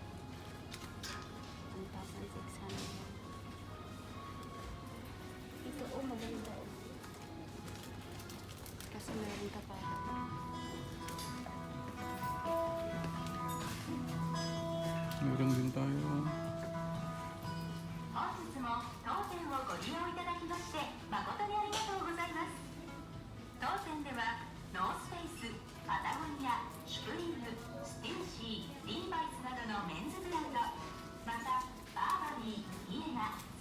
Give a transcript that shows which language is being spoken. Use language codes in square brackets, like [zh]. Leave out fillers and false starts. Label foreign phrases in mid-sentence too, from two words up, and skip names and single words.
[tl] 1,600. Ito, oh, maganda, oh. Kasi meron ka pa. Meron din tayo. [ja] 本日も当店をご利用いただきまして誠にありがとうございます。当店ではノースフェイス、パタゴニア、シュプリーム、ステューシー、リーバイスなどのメンズブランド、またバーバリー、イエナ、